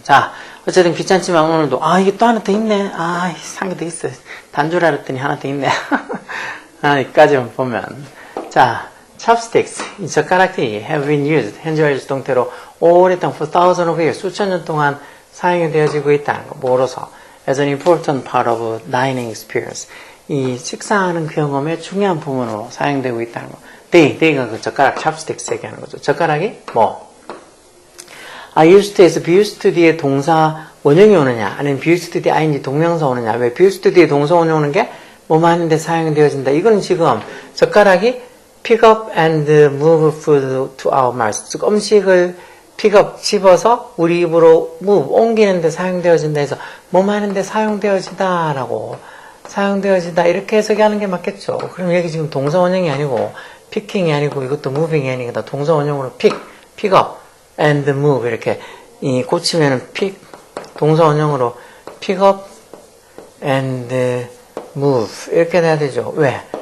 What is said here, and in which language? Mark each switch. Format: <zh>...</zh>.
<ko>자, 어쨌든 귀찮지만 오늘도 이게 또 하나 더 있네. 산 게 더 있어. 단 줄 알았더니 하나 더 있네. 여기까지만 보면. 자, chopsticks, 이 젓가락이</ko> <en>have been used,</en> <ko>현재 완료 수동태로 오랫동안</ko> <en>for thousands of years,</en> <ko>수천 년 동안 사용이 되어지고 있다는 거. 뭐로서?</ko> <en>as an important part of dining experience.</en> <ko>이 식사하는 경험의 중요한 부분으로 사용되고 있다는 거. they가 그 젓가락 chopsticks 얘기하는 거죠. 젓가락이 뭐?</ko> <en>are used to</en> <ko>에서</ko> <en>be used to</en> <ko>뒤에 동사 원형이 오느냐, 아니면 be used to 뒤에 ing 동명사 오느냐. 왜</ko> <en>be used to</en> <ko>뒤에 동사 원형 오는 게 뭐뭐 하는데 사용이 되어진다. 이거는 지금 젓가락이</ko> <en>pick up and move food to our mouths.</en> <ko>즉 음식을 픽업, 집어서 우리 입으로 move, 옮기는데 사용되어진다 해서 뭐뭐 하는데 사용되어지다라고 사용되어지다 이렇게 해석이 하는 게 맞겠죠. 그럼 여기 지금 동사 원형이 아니고 picking이 아니고 이것도 moving이 아니고 동사 원형으로</ko> <en>pick up and move</en> <ko>이렇게 고치면은 pick 동사 원형으로 pick up and move 이렇게 돼야 되죠. 왜?</ko>